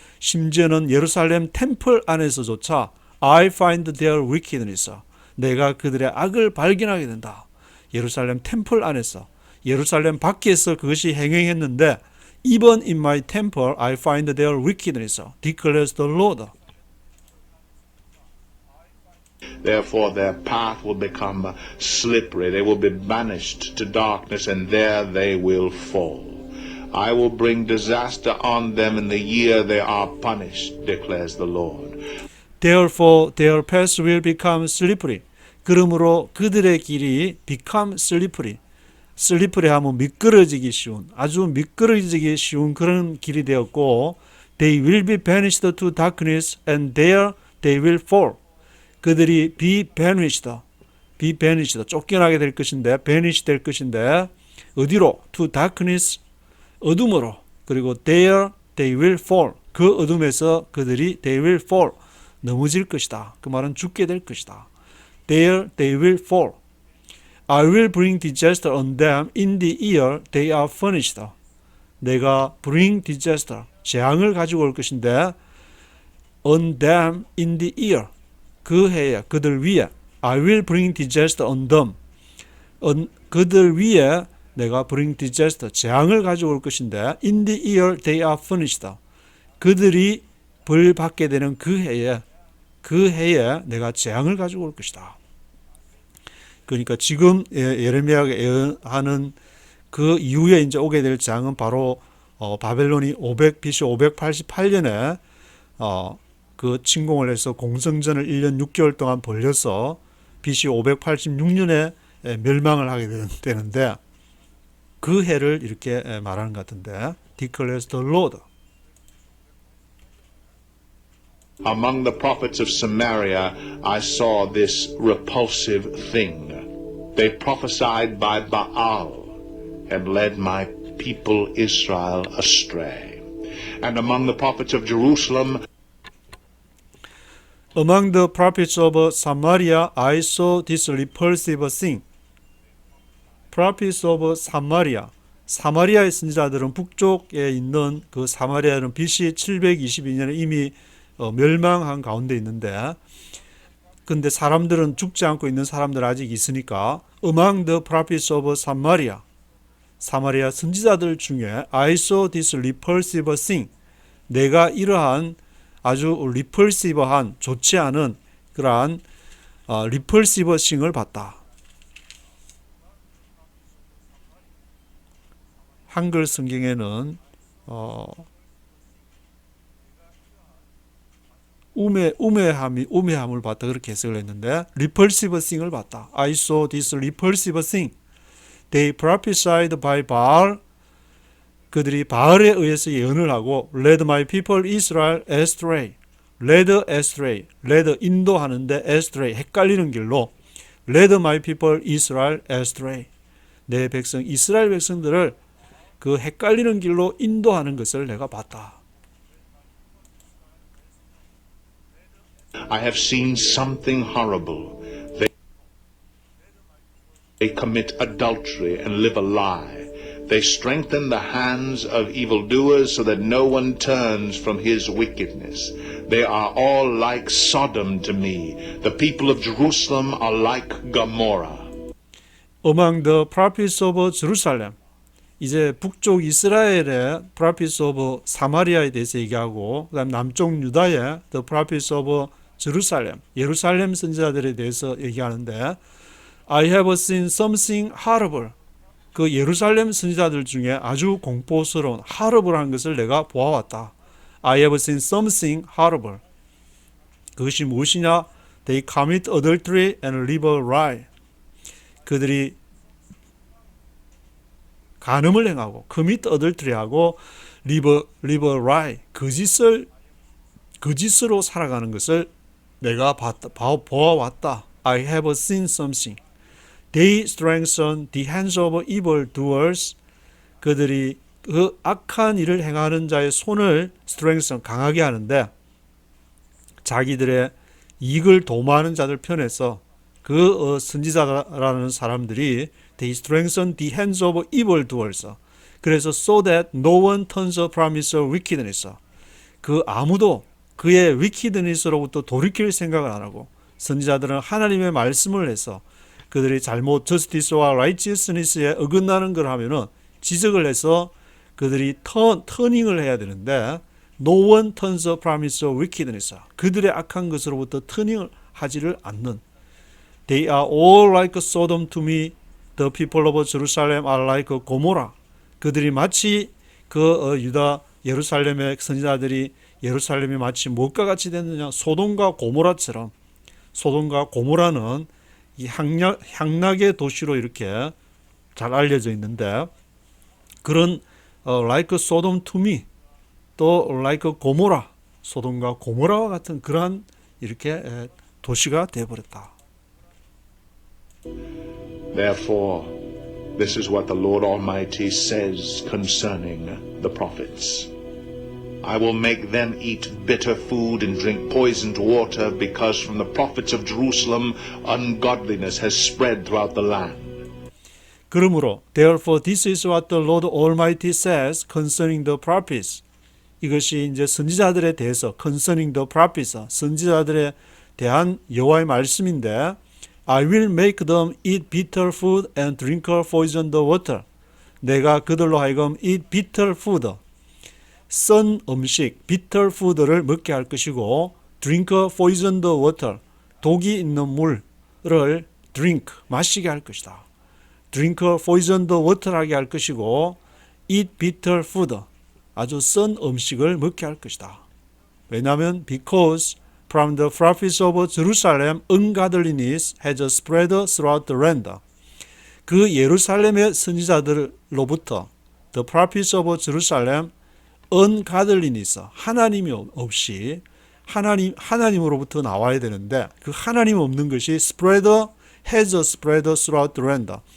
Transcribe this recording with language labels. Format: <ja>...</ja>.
<ko>심지어는 예루살렘 템플 안에서조차</ko> <en>I find their wickedness.</en> <ko>내가 그들의 악을 발견하게 된다. 예루살렘 템플 안에서, 예루살렘 밖에서 그것이 행행했는데</ko> <en>Even in my temple I find their wickedness, declares the Lord. Therefore their path will become slippery. They will be banished to darkness, and there they will fall. I will bring disaster on them in the year they are punished, declares the Lord. Therefore their path will become slippery.</en> <ko>그러므로 그들의 길이</ko> <en>become slippery. slippery</en> <ko>하면 미끄러지기 쉬운, 아주 미끄러지기 쉬운 그런 길이 되었고,</ko> <en>they will be banished to darkness, and there they will fall.</en> <ko>그들이</ko> <en>be banished,</en> <ko>쫓겨나게 될 것인데, banish 될 것인데, 어디로?</ko> <en>to darkness,</en> <ko>어둠으로. 그리고</ko> <en>there they will fall,</en> <ko>그 어둠에서 그들이</ko> <en>they will fall,</en> <ko>넘어질 것이다. 그 말은 죽게 될 것이다.</ko> <en>There they will fall. I will bring disaster on them in the year they are furnished. 내가 bring disaster,</en> <ko>재앙을 가지고 올 것인데,</ko> <en>on them in the year,</en> <ko>그 해에, 그들 위에,</ko> <en>I will bring disaster on them.</en> <ko>그들 위에 내가</ko> <en>bring disaster,</en> <ko>재앙을 가지고 올 것인데,</ko> <en>in the year they are furnished.</en> <ko>그들이 벌 받게 되는 그 해에 내가 재앙을 가지고 올 것이다. 그러니까 지금 예레미야가 예언하는 그 이후에 이제 오게 될 재앙은 바로 바벨론이 BC 588년에 그 침공을 해서 공성전을 1년 6개월 동안 벌려서 BC 586년에 멸망을 하게 되는데, 그 해를 이렇게 말하는 것 같은데,</ko> <en>declares the Lord. Among the prophets of Samaria, I saw this repulsive thing. They prophesied by Baal and led my people Israel astray. And among the prophets of Jerusalem, Among the prophets of Samaria, I saw this repulsive thing. Prophets of Samaria.</en> <ko>사마리아의 선지자들은 북쪽에 있는 그 사마리아는 BC 722년에 이미 멸망한 가운데 있는데, 근데 사람들은 죽지 않고 있는 사람들 아직 있으니까</ko> <en>Among the prophets of Samaria,</en> <ko>사마리아 선지자들 중에</ko> <en>I saw this repulsive thing,</en> <ko>내가 이러한 아주 repulsive한, 좋지 않은 그러한 repulsive thing을 봤다. 한글 성경에는 우매함을 봤다 그렇게 해석을 했는데,</ko> <en>repulsive thing</en> <ko>을 봤다.</ko> <en>I saw this repulsive thing. They prophesied by Baal.</en> <ko>그들이 바알에 의해서 예언을 하고</ko> <en>led my people Israel astray. led astray. led</en> <ko>인도하는데</ko> <en>astray</en> <ko>헷갈리는 길로</ko> <en>led my people Israel astray.</en> <ko>내 백성 이스라엘 백성들을 그 헷갈리는 길로 인도하는 것을 내가 봤다.</ko> <en>I have seen something horrible. They commit adultery and live a lie. They strengthen the hands of evildoers so that no one turns from his wickedness. They are all like Sodom to me. The people of Jerusalem are like Gomorrah. Among the prophets of Jerusalem.</en> <ko>이제 북쪽 이스라엘의 prophets of 사마리아에 대해서 얘기하고, 그다음 남쪽 유다의</ko> <en>the prophets of Jerusalem,</en> <ko>예루살렘 선지자들에 대해서 얘기하는데,</ko> <en>I have seen something horrible.</en> <ko>그 예루살렘 선지자들 중에 아주 공포스러운 horrible한 것을 내가 보아왔다.</ko> <en>I have seen something horrible.</en> <ko>그것이 무엇이냐?</ko> <en>They commit adultery and live a lie.</en> <ko>그들이 간음을 행하고</ko> <en>commit adultery</en> <ko>하고</ko> <en>live a lie,</en> <ko>거짓으로 살아가는 것을 내가 보아왔다.</ko> <en>I have seen something. They strengthen the hands of evildoers.</en> <ko>그들이 그 악한 일을 행하는 자의 손을 strengthen, 강하게 하는데, 자기들의 이익을 도모하는 자들 편에서 그 선지자라는 사람들이</ko> <en>they strengthen the hands of evildoers.</en> <ko>그래서</ko> <en>so that no one turns from his wickedness.</en> <ko>그 아무도 그의 wickedness로부터 돌이킬 생각을 안 하고 선지자들은 하나님의 말씀을 해서 그들이 잘못 justice와 righteousness에 어긋나는 걸 하면은 지적을 해서 그들이 터닝을 해야 되는데</ko> <en>no one turns a promise of wickedness.</en> <ko>그들의 악한 것으로부터 터닝을 하지를 않는</ko> <en>They are all like Sodom to me. The people of Jerusalem are like Gomorrah.</en> <ko>그들이 마치 유다 예루살렘의 선지자들이 예루살렘이 마치 무엇과 같이 됐느냐? 소돔과 고모라처럼. 소돔과 고모라는 이 향락의 도시로 이렇게 잘 알려져 있는데 그런</ko> <en>like Sodom to me</en> <ko>또</ko> <en>like Gomorrah</en> <ko>소돔과 고모라와 같은 그러한 이렇게 도시가 되어버렸다.</ko> <en>Therefore, this is what the Lord Almighty says concerning the prophets. I will make them eat bitter food and drink poisoned water, because from the prophets of Jerusalem ungodliness has spread throughout the land.</en> <ko>그러므로</ko> <en>therefore this is what the Lord Almighty says concerning the prophets.</en> <ko>이것이 이제 선지자들에 대해서</ko> <en>concerning the prophets,</en> <ko>선지자들에 대한 여호와의 말씀인데</ko> <en>I will make them eat bitter food and drink poisoned water.</en> <ko>내가 그들로 하여금</ko> <en>eat bitter food,</en> <ko>쓴 음식, bitter food를 먹게 할 것이고</ko> <en>drink poisoned water,</en> <ko>독이 있는 물을 drink, 마시게 할 것이다.</ko> <en>drink poisoned water</en> <ko>하게 할 것이고</ko> <en>eat bitter food,</en> <ko>아주 쓴 음식을 먹게 할 것이다. 왜냐하면</ko> <en>because from the prophets of Jerusalem ungodliness has spread throughout the land.</en> <ko>그 예루살렘의 선지자들로부터</ko> <en>the prophets of Jerusalem ungodliness,</en> <ko>하나님이 없이 하나님으로부터 나와야 되는데 그 하나님 없는 것이</ko> <en>has spread throughout the land.</en>